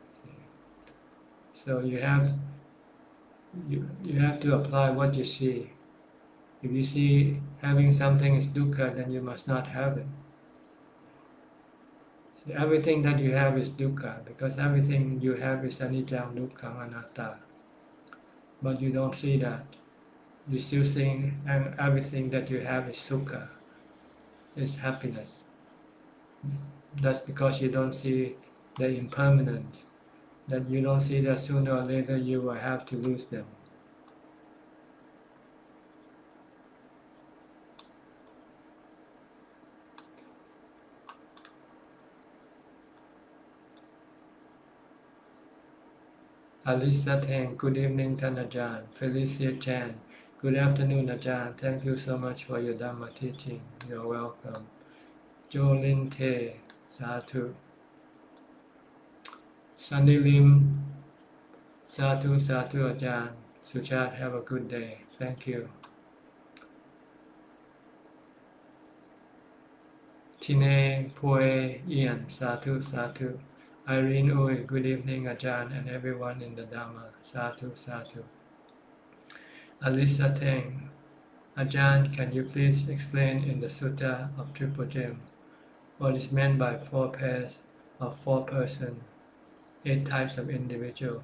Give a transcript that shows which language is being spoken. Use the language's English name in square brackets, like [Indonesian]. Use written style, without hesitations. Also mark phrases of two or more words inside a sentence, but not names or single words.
[English] So you have to apply what you see. If you see having something is dukkha, then you must not have it. See, everything that you have is dukkha, because everything you have is [Pali] anicca, dukkha, anatta. [English] But you don't see that. You still think everything that you have is sukha, is happiness. That's because you don't see the impermanence, that you don't see that sooner or later you will have to lose them. Alisa Teng, good evening, Tan Ajahn. Felicia Chan, good afternoon, Ajahn. Thank you so much for your Dhamma teaching. You're welcome. Jolin Te, Sadhu. [Pali] Sunny Lim, Sadhu, Sadhu, Ajahn. [English] Suchart, have a good day. Thank you. Tine Poe Ian, [Pali] Sadhu, Sadhu. [English] Irene Uy, good evening, Ajahn, and everyone in the Dhamma. [Pali] Sadhu, Sadhu. [English] Alisa Teng, Ajahn, can you please explain in the Sutta of Triple Gem what is meant by 4 pairs of 4 person, 8 types of individual?